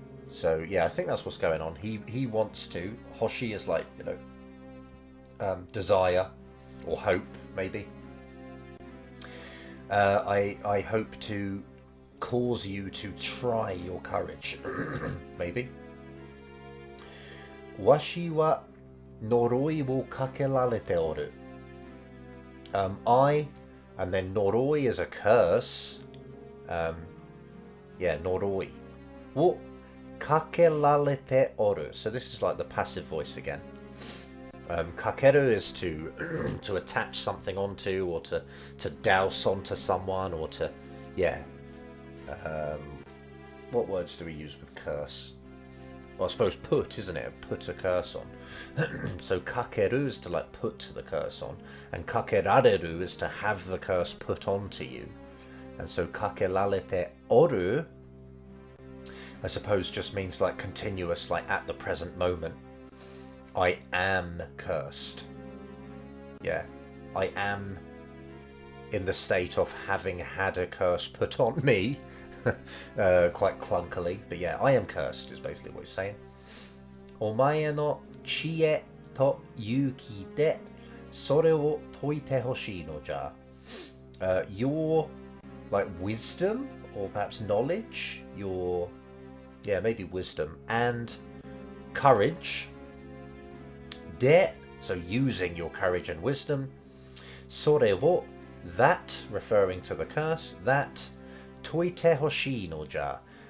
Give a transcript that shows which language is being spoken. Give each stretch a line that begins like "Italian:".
English: So yeah, I think that's what's going on. He wants to. 欲しい is like, desire or hope, maybe. I hope to cause you to try your courage. Maybe.
Japanese: わしは呪いをかけられておる.
English: I, and then 呪い is a curse.
Japanese: 呪いをかけられておる.
English: So this is like the passive voice again. かける is to attach something onto, or to douse onto someone, or to what words do we use with curse? Well, I suppose put, isn't it? Put a curse on. So かける is to like put the curse on, and かけられる is to have the curse put onto you. And so かけられておる, I suppose just means like continuous, like at the present moment. I am cursed. Yeah, I am in the state of having had a curse put on me. Quite clunkily, but yeah, I am cursed is basically what he's saying.
Japanese: お前の知恵と勇気でそれを解いてほしいのじゃ.
English: Your like wisdom, or perhaps knowledge, maybe wisdom and courage. で, so using your courage and wisdom. それを that, referring to the curse, that
Japanese: 解いてほしいのじゃ.